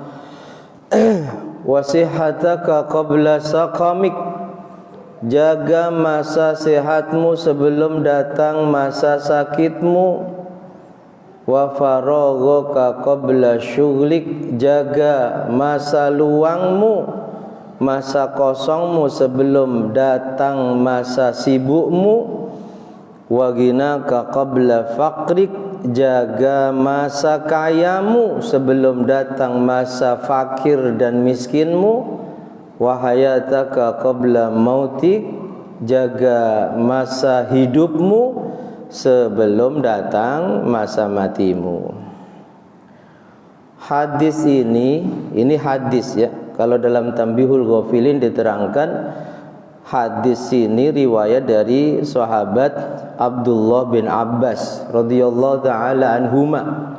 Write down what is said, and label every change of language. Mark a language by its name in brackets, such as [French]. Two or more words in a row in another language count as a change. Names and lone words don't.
[Arabic] وصحتك قبل سقمك, [Indonesian] jaga masa sehatmu sebelum datang masa sakitmu. [Arabic] وفراغك قبل شغلك, [Indonesian] jaga masa luangmu, masa kosongmu sebelum datang masa sibukmu. [Arabic] وغناك قبل فقرك, [Indonesian] jaga masa kayamu sebelum datang masa fakir dan miskinmu. [Arabic] وحياتك قبل موتك, [Indonesian] jaga masa hidupmu sebelum datang masa matimu. Hadis ini hadis ya. Kalau dalam Tanbihul Ghafilin diterangkan, hadis ini riwayat dari sahabat Abdullah bin Abbas [Arabic] رضي الله تعالى عنهما.